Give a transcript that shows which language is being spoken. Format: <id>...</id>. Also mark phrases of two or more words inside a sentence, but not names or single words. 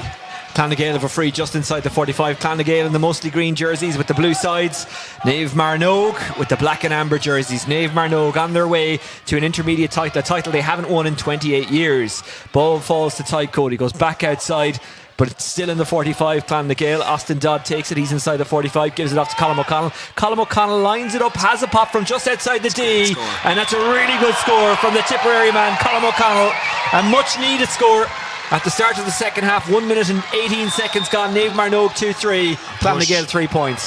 <en>Clanna Gael have a free just inside the 45. Clanna Gael in the mostly green jerseys with the blue sides. Naomh Mearnóg with the black and amber jerseys. Naomh Mearnóg on their way to an intermediate title, a title they haven't won in 28 years. Ball falls to Ty Cody, goes back outside, but it's still in the 45. Clanna Gael. Austin Dodd takes it. He's inside the 45. Gives it off to Colm O'Connell. Colm O'Connell lines it up. Has a pop from just outside the D. And that's a really good score from the Tipperary man, Colm O'Connell. A much needed score at the start of the second half. 1 minute and 18 seconds gone. Naomh Mearnóg 2-3. Clanna Gael 3 points.</en>